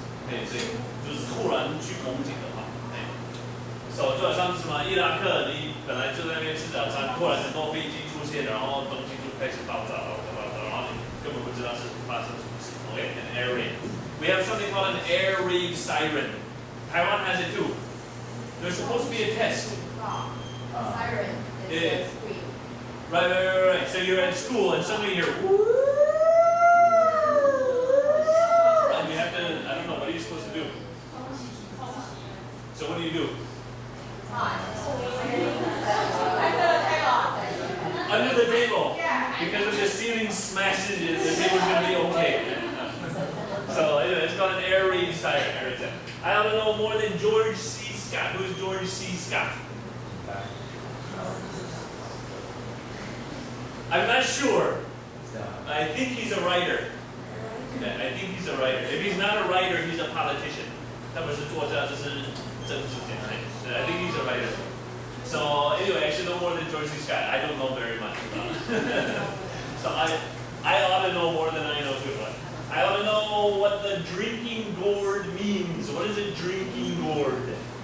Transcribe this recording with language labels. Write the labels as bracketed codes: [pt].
[zh] 就是突然去攻击的话，就好像是什么伊拉克，你本来就在那边吃早餐，突然很多飞机出现，然后东西就开始爆炸，然后你根本不知道是发生什么事。 [en] Okay, an air raid. We have something called an air raid siren. Taiwan has it too. There's supposed to be a test. Siren. Yeah. It says scream. Right. So you're at school and suddenly you're and you have to, I don't know, what are you supposed to do? So what do you do? Under the table. Because if the ceiling smashes, the table's going to be okay. So anyway, it's called an air raid siren. I ought to know more than George C. Scott. Who's George C. Scott? I'm not sure. I think he's a writer. Yeah, I think he's a writer. If he's not a writer, he's a politician. [zh] 他不是作家，就是政治家。 [en] I think he's a writer. So anyway, I should know more than George C. Scott. I don't know very much about it. So I ought to know more than I know too. I ought to know what the drinking gourd means. What is a drinking gourd?